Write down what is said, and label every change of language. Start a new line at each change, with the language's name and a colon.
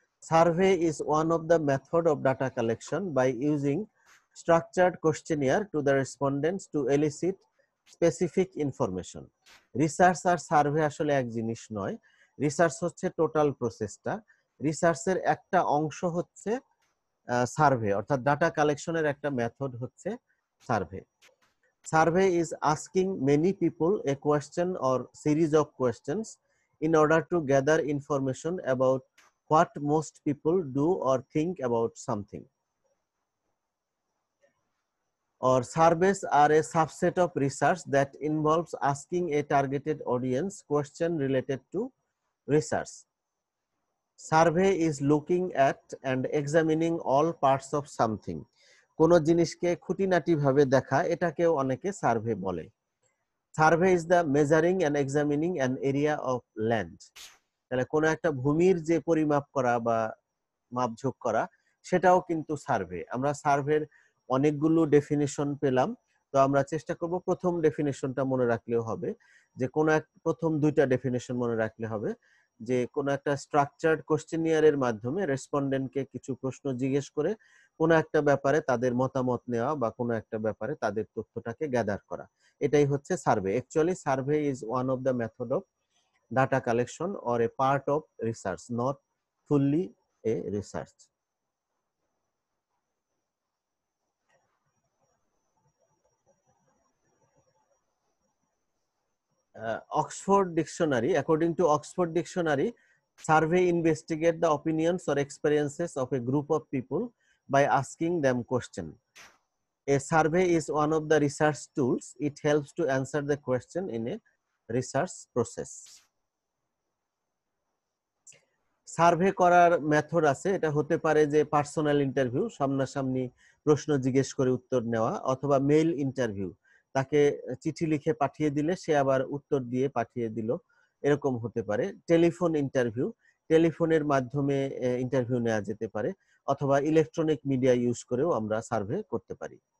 English: Survey is one of the method of data collection by using structured questionnaire to the respondents to elicit specific information.
Bangla: Research আর survey আসলে এক জিনিস নয়। Research হচ্ছে total প্রসেসটা, রিসার্চের একটা অংশ হচ্ছে সার্ভে, অর্থাৎ ডাটা কালেকশনের একটা মেথড হচ্ছে survey.
English: Survey is asking many people a question or series of questions in order to gather information about what most people do or think about something. or surveys are a subset of research that involves asking a targeted audience question related to research. Survey is looking at and examining all parts of something.
Bangla: কোন জিনিসকে খুঁটিনাটি ভাবে দেখা, এটাকেও অনেকে survey বলে।
English: Survey is the measuring and examining an area of land.
Bangla: তাহলে কোন একটা ভূমির যে পরিমাপ করা বা মাপঝোঁক করা, সেটাও কিন্তু সার্ভে। আমরা সার্ভের অনেকগুলো ডেফিনিশন পেলাম, তো আমরা চেষ্টা করব প্রথম ডেফিনিশনটা মনে রাখলেও হবে, যে কোন এক প্রথম দুইটা ডেফিনিশন মনে রাখলে হবে, যে কোন একটা স্ট্রাকচার্ড কোশ্চেনিয়ারের মাধ্যমে রেসপন্ডেন্টকে কিছু প্রশ্ন জিজ্ঞেস করে কোন একটা ব্যাপারে তাদের মতামত নেওয়া বা কোন একটা ব্যাপারে তাদের তথ্যটাকে গ্যাদার করা, এটাই হচ্ছে survey.
English: Actually survey is one of the method অফ data collection or a part of research, not fully a research. Oxford Dictionary, according to Oxford Dictionary, survey investigate the opinions or experiences of a group of people by asking them question. A survey is one of the research tools. It helps to answer the question in a research process.
Bangla: Survey করার method আছে, এটা হতে পারে যে personal interview, সামনাসামনি প্রশ্ন জিজ্ঞেস করে উত্তর নেওয়া, অথবা মেইল ইন্টারভিউ, তাকে চিঠি লিখে পাঠিয়ে দিলে সে আবার উত্তর দিয়ে পাঠিয়ে দিল, এরকম হতে পারে। টেলিফোন ইন্টারভিউ, টেলিফোনের মাধ্যমে ইন্টারভিউ নেওয়া যেতে পারে, অথবা ইলেকট্রনিক মিডিয়া ইউজ করেও আমরা সার্ভে করতে পারি।